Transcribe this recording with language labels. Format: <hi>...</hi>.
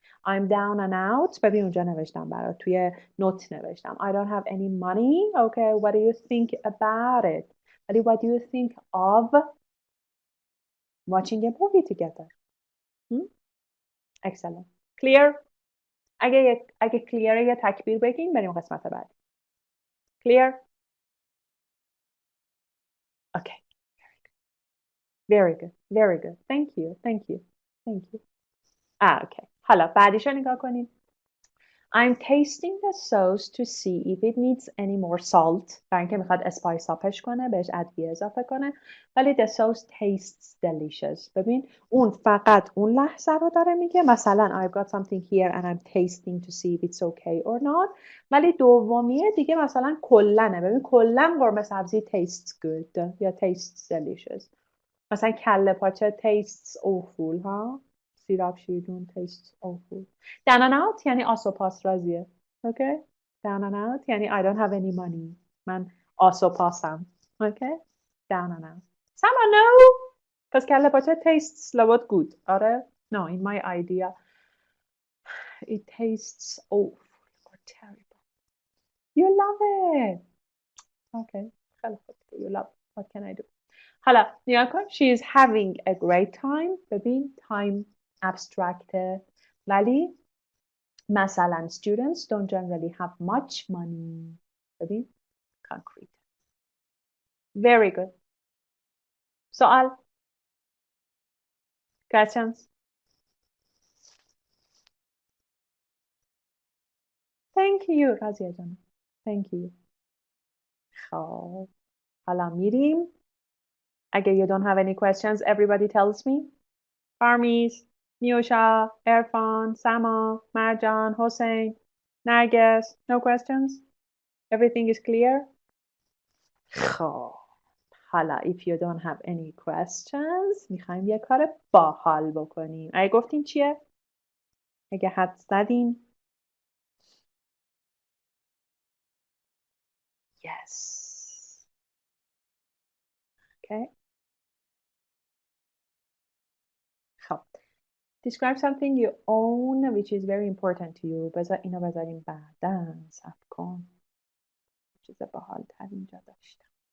<en>I'm down and out.</en> <fa>ببین اونجا نوشتم برات توی نوت نوشتم</fa> <en>I don't have any money. Okay, what do you think about it?</en> <fa>ولی</fa> <en>what do you think of watching a movie together? Excellent. Clear?</en> <fa>اگه clear یه تکبیر بگیم بریم قسمت بعد.</fa> <en>Clear? Okay. Very good. Very good. Thank you. Okay.</en> <fa>حالا بعدیشو نگاه کنیم.</fa> <en>I'm tasting the sauce to see if it needs any more salt.</en> <fa>برای اینکه میخواد اسپایس آپش کنه بهش ادویه اضافه کنه ولی</fa> <en>the sauce tastes delicious.</en> <fa>ببین اون فقط اون لحظه رو داره میگه مثلا</fa> <en>I've got something here and I'm tasting to see if it's okay or not.</en> <fa>ولی دومیه دیگه مثلا کلنه. ببین کلن قرمه سبزی</fa> <en>tastes good</en> <fa>یا</fa> <en>tastes delicious.</en> <fa>مثلا کله پاچه</fa> <en>tastes awful</en> <fa>ها. سیراب شیرجون</fa> <en>tastes awful. down and out</en> <fa>یعنی آسوپاس راضیه.</fa> <en>Okay? down and out</en> <fa>یعنی</fa> <en>I don't have any money.</en> <fa>من آسوپاسم.</fa> <en>Okay? down and out. Someone know?</en> <fa>پس کله پاچه tastes لابد good.</fa> <en>آره؟ No, in my idea it tastes awful or terrible. You love it. Okay.</en> <fa>خیلی خوب.</fa> <en>You love it. What can I do?</en> <fa>حالا نیا کن.</fa> <en>She is having a great time.</en> <fa>ببین</fa> <en>time abstract</en> <fa>ولی مثلا</fa> <en>students don't generally have much money.</en> <fa>ببین concrete.</fa> <en>Very good.</en> <fa>سوال.</fa> <en>Questions. Thank you رازیه جانم. Thank you.</en> <fa>خب حالا میریم اگه</fa> <en>you don't have any questions, everybody tells me. پارمیز، نیوشا، عرفان، سما، مرجان، حسین، نرگس. No questions? Everything is clear?</en> <fa>خب حالا</fa> <en>if you don't have any questions</en> <fa>میخوایم یه کار باحال بکنیم. اگه گفتین چیه؟ اگه حد زدین؟</fa> <en>Yes. Okay.</en> <fa>خب</fa> <en>describe something you own which is very important to you.</en> <fa>بذار اینو بذاریم بعدا. صبر کن. چیز باحال تر اینجا داشتم.</fa>